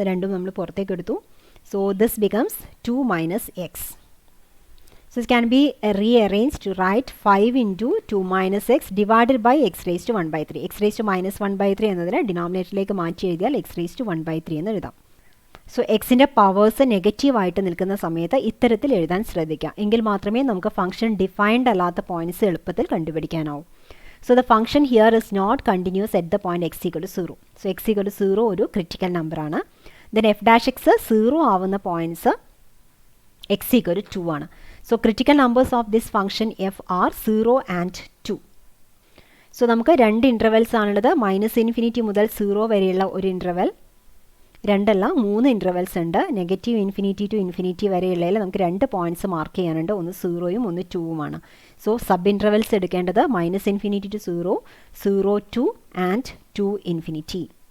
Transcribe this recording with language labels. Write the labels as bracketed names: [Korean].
[Malayalam] രണ്ടും നമ്മൾ പുറത്തേക്ക് എടുത്തു. [English] So this becomes 2 minus x. So it can be rearranged to write 5 into 2 minus x divided by x raised to 1 by 3. x raised to minus 1 by 3 [Malayalam] എന്നതിനെ ഡിനോമിനേറ്ററിലേക്ക് മാറ്റി എഴുതിയാൽ [English] x raised to 1 by 3 [Malayalam] എന്ന് എഴുതാം. So എക്സിൻ്റെ powers നെഗറ്റീവായിട്ട് നിൽക്കുന്ന സമയത്ത് ഇത്തരത്തിൽ എഴുതാൻ ശ്രദ്ധിക്കുക. എങ്കിൽ മാത്രമേ നമുക്ക് ഫംഗ്ഷൻ ഡിഫൈൻഡ് അല്ലാത്ത പോയിന്റ്സ് എളുപ്പത്തിൽ കണ്ടുപിടിക്കാനാവൂ. [English] So the function here is not continuous at the point x equal to 0. [Malayalam] So x equal to 0 ഒരു ക്രിറ്റിക്കൽ നമ്പറാണ്. ദെൻ എഫ് ഡാഷ് എക്സ് 0 ആവുന്ന പോയിന്റ്സ് x equal to 2 ആണ്. [English] So critical numbers of this function f are 0 and 2. [Malayalam] So നമുക്ക് രണ്ട് intervals ആണുള്ളത്. -∞ മുതൽ 0 വരെയുള്ള ഒരു ഇൻ്റർവെൽ, രണ്ടല്ല 3 ഇൻ്റർവെൽസ് ഉണ്ട്. -∞ to ∞ വരെയുള്ളതിൽ നമുക്ക് 2 പോയിന്റ്സ് മാർക്ക് ചെയ്യാനുണ്ട്. ഒന്ന് 0യും ഒന്ന് 2വുമാണ്. സോ സബ് ഇൻ്റർവെൽസ് എടുക്കേണ്ടത് -∞ to 0, 0 to and 2 ∞.